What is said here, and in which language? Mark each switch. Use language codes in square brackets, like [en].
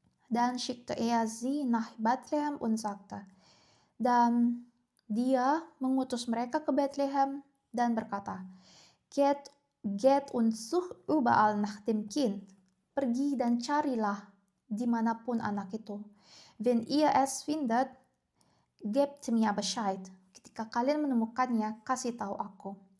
[de] Dan schickte er sie nach Bethlehem und sagte, [id] dan dia mengutus mereka ke Bethlehem dan berkata, [de] Geht und sucht überall nach dem Kind. [id] Pergi dan carilah dimanapun anak itu. [de] Wenn ihr es findet, gebt mir Bescheid. [id] Ketika kalian menemukannya, kasih tahu aku.